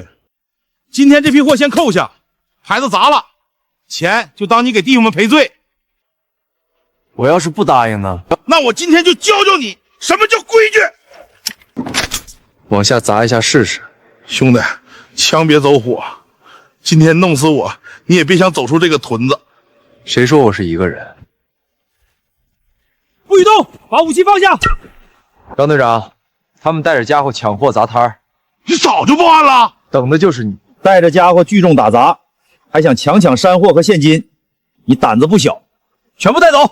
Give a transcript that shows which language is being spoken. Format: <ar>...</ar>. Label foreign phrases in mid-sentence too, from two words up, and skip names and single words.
<zh>今天這批貨先扣下，牌子砸了，錢就當你給弟兄們賠罪。我要是不答應呢？那我今天就教教你什麼叫規矩。往下砸一下試試。兄弟，枪別走火，今天弄死我，你也別想走出這個屯子。誰說我是一個人？不許動，把武器放下。張隊長，他們帶着家伙搶貨砸攤兒。你早就報案了，等的就是你。帶着家伙聚眾打砸，還想強搶山貨和現金，你膽子不小，全部帶走。</zh>